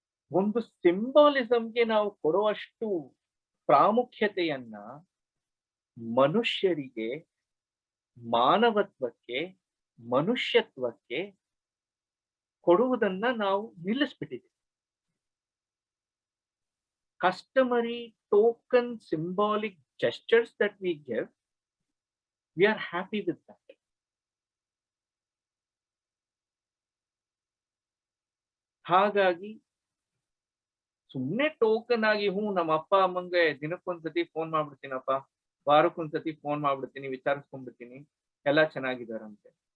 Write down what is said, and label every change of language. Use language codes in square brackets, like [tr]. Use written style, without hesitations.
[kn] ಒಂದು ಸಿಂಬಾಲಿಸಮ್ಗೆ ನಾವು ಕೊಡುವಷ್ಟು ಪ್ರಾಮುಖ್ಯತೆಯನ್ನ ಮನುಷ್ಯರಿಗೆ, ಮಾನವತ್ವಕ್ಕೆ, ಮನುಷ್ಯತ್ವಕ್ಕೆ ಕೊಡುವುದನ್ನ ನಾವು ನಿಲ್ಲಿಸ್ಬಿಟ್ಟಿದ್ದೀವಿ. [en] customary token symbolic gestures that we give, we are happy with that. [kn] ಹಾಗಾಗಿ ಸುಮ್ಮನೆ ಟೋಕನ್ ಆಗಿ ನಮ್ಮ ಅಪ್ಪ ಅಮ್ಮಂಗೆ ದಿನಕ್ಕೊಂದ್ಸತಿ ಫೋನ್ ಮಾಡ್ಬಿಡ್ತೀನಪ್ಪ, ವಾರಕ್ಕೊಂದ್ಸತಿ ಫೋನ್ ಮಾಡ್ಬಿಡ್ತೀನಿ, ವಿಚಾರಿಸ್ಕೊಂಡ್ಬಿಡ್ತೀನಿ, ಎಲ್ಲ ಚೆನ್ನಾಗಿದಾರಂತೆ.